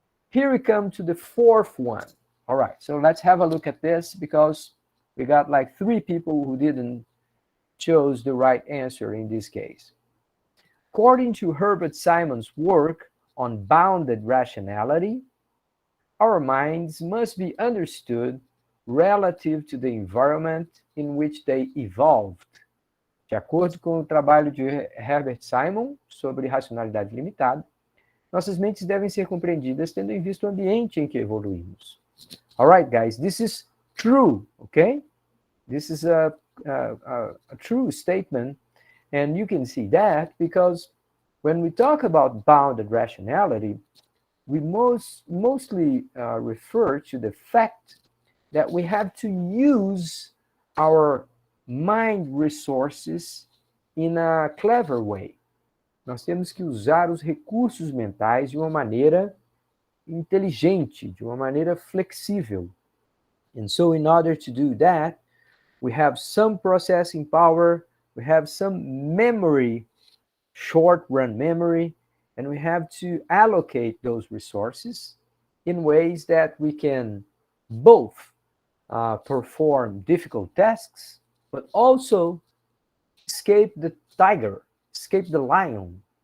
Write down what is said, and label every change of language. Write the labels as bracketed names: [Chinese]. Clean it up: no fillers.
[English] Here we come to the fourth one. All right, so let's have a look at this because we got like 3 people who didn't chose the right answer in this case. According to Herbert Simon's work on bounded rationality, our minds must be understood relative to the environment in which they evolved. [Portuguese] De acordo com o trabalho de Herbert Simon sobre racionalidade limitada, nossas mentes devem ser compreendidas tendo em vista o ambiente em que evoluímos. [English] All right, guys, this is true, okay? This is a true statement, and you can see that because when we talk about bounded rationality, we mostly refer to the fact that we have to use our mind resources in a clever way. [Portuguese] Nós temos que usar os recursos mentais de uma maneira inteligente, de uma maneira flexível. [English] And so in order to do that, we have some processing power, we have some memory, short-run memory, and we have to allocate those resources in ways that we can both perform difficult tasks, but also escape the tiger, escape the lion.